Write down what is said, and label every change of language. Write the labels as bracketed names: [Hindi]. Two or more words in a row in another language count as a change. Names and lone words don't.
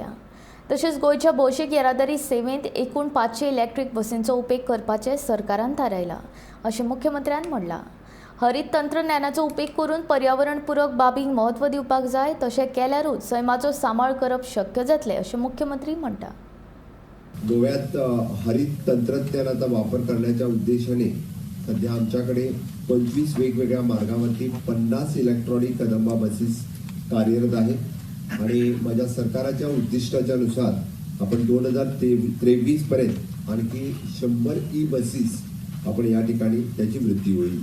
[Konkani] तशेंच गोंयच्या भौशीक येरादारी सेवेंत एकूण 500 इलेक्ट्रीक बसींचो उपेग करपाचें सरकारान थारायलां अशें मुख्यमंत्र्यान म्हणलां। हरीत तंत्रज्ञानाचो उपेग करून पर्यावरण पूरक बाबींक म्हत्व दिवपाक जाय, तशें केल्यारूच सैमाचो सांबाळ करप शक्य जातलें अशें मुख्यमंत्री म्हणटा। [Marathi] गोव्यात हरित तंत्रज्ञानाचा वापर करण्याच्या उद्देशाने सध्या आमच्याकडे 25 वेगवेगळ्या मार्गावरती 50 इलेक्ट्रॉनिक कदंबा बसेस कार्यरत आहेत आणि माझ्या सरकारच्या उद्दिष्टाच्या नुसार आपण 2023 पर्यंत आणखी 100 ई बसेस आपण या ठिकाणी त्याची वृद्धी होईल।